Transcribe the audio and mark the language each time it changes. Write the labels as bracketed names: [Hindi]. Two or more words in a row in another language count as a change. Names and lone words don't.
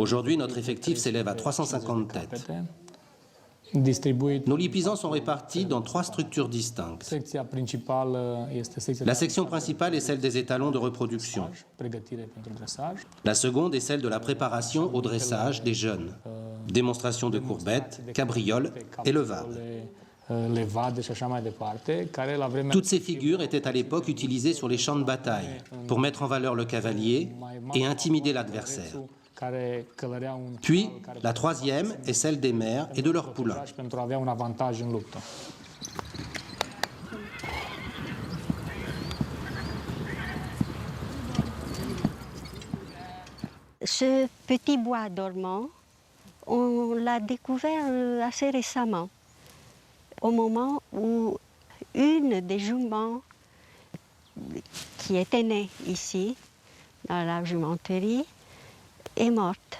[French] Aujourd'hui, notre effectif s'élève à 350 têtes. [Romanian] capete, distribuit. [French] Nos Lipizans sont répartis dans 3 structures distinctes. [Romanian] Secția principală este secția [French] La de section principale est celle des étalons de reproduction. [Romanian] pregătire pentru dresaj. [French] La seconde est celle de la préparation au dressage des jeunes. Démonstration de courbettes, cabrioles et levades. [Romanian] Levade și așa mai departe, care la vremea [French] Toutes ces figures étaient à l'époque utilisées sur les champs de bataille pour mettre en valeur le cavalier et intimider l'adversaire. [Romanian] care călăreau un [French] Puis, [Romanian] cal care [French] la troisième est celle des mères et de leurs poulains. [Romanian] pentru a avea un avantaj în luptă. [French] Ce petit bois dormant, on l'a découvert assez récemment, au moment où une des juments qui était née ici, dans la jumenterie, est morte.